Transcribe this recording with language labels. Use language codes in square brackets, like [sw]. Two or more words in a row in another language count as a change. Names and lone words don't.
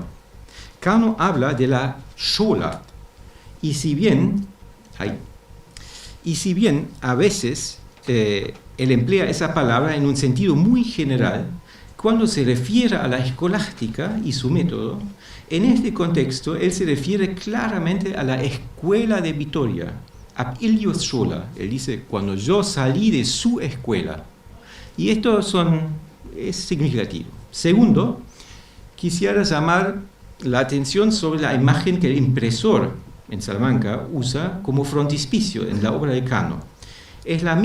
[es] Cano habla de la schola, y si bien a veces él emplea esa palabra en un sentido muy general, cuando se refiere a la escolástica y su método, en este contexto él se refiere claramente a la escuela de Vitoria, [la] ab illius schola. [es] Él dice, cuando yo salí de su escuela. Y esto es significativo. Segundo, quisiera llamar la atención sobre la imagen que el impresor en Salamanca usa como frontispicio en la obra de Cano.